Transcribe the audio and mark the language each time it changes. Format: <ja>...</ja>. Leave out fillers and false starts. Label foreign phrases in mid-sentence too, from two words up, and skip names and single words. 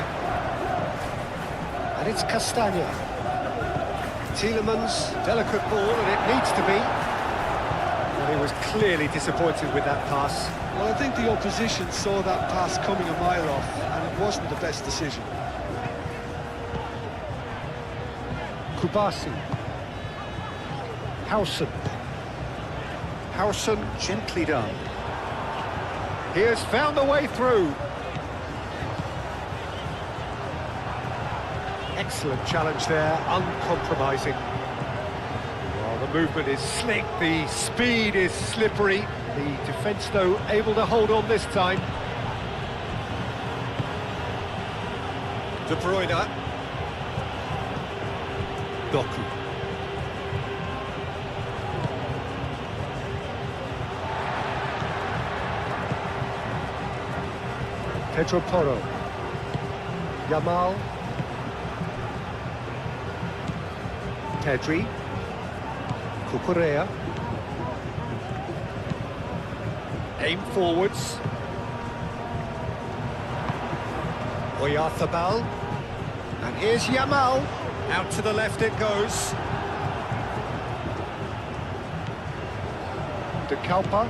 <en>And it's Castagna. Tielemans, delicate ball, and it needs to be. And Well, he was clearly disappointed with that pass. Well, I think the opposition saw that pass coming a mile off, and it wasn't the best decision. Kubasi. Howson. Howson, gently done. He has found the way through. Excellent challenge there, uncompromising. Well, the movement is slick, the speed is slippery. The defence, though, able to hold on this time. De Bruyne. Doku. Pedro Porro. Yamal. Pedri. Cucurella. Aim forwards. Oyarzabal. And here's Yamal. Out to the left it goes. De Kalpa.</en>